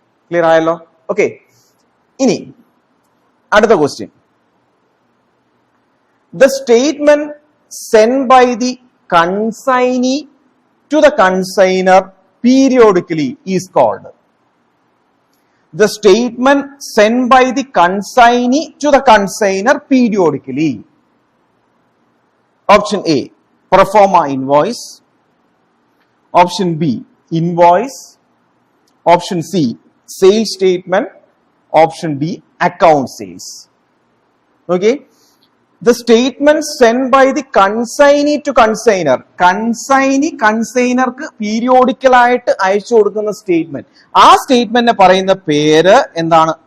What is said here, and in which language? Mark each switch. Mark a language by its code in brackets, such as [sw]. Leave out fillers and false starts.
[ml] Clear ആയല്ലോ? Okay, ഇനി അടുത്ത question. [en] The statement sent by the consignee to the consignor periodically is called. The statement sent by the consignee to the consignor periodically. Option A, proforma invoice. Option B, invoice. Option C, sales statement. Option D, account sales. Okay, The statement sent by the consignee to consignor. [ml] കൺസൈനർക്ക് periodical ആയിട്ട് അയച്ചു കൊടുക്കുന്ന statement. ആ സ്റ്റേറ്റ്മെന്റിനെ പറയുന്ന പേര് എന്താണ്?